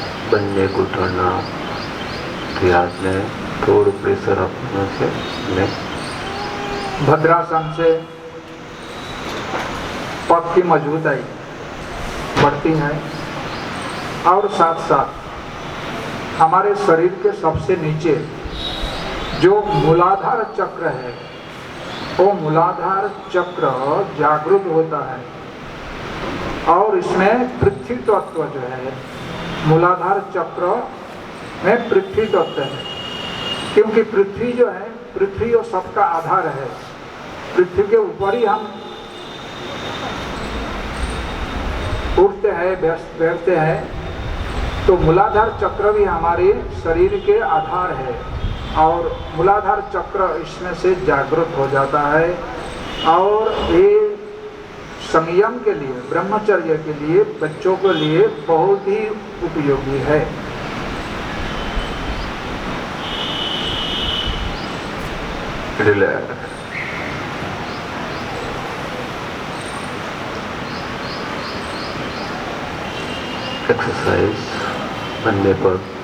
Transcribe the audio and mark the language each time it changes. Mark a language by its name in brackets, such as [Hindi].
[Gujarati] બંને ઘૂંટણના હાથને થોડું પ્રેશર આપવાનું છે ને [Hindi] भद्रासन से पग की मजबूताई बढ़ती है और साथ साथ हमारे शरीर के सबसे नीचे जो मूलाधार चक्र है वो मूलाधार चक्र जागृत होता है और इसमें पृथ्वी तत्व जो है, मूलाधार चक्र में पृथ्वी तत्व है, क्योंकि पृथ्वी जो है, पृथ्वी और सबका आधार है। पृथ्वी के ऊपर ही हम उड़ते हैं, बैठते हैं, तो मूलाधार चक्र भी हमारे शरीर के आधार है और मूलाधार चक्र इसमें से जागृत हो जाता है और ये संयम के लिए, ब्रह्मचर्य के लिए, बच्चों के लिए बहुत ही उपयोगी है। रिलैक्स, एक्सरसाइज बनने पर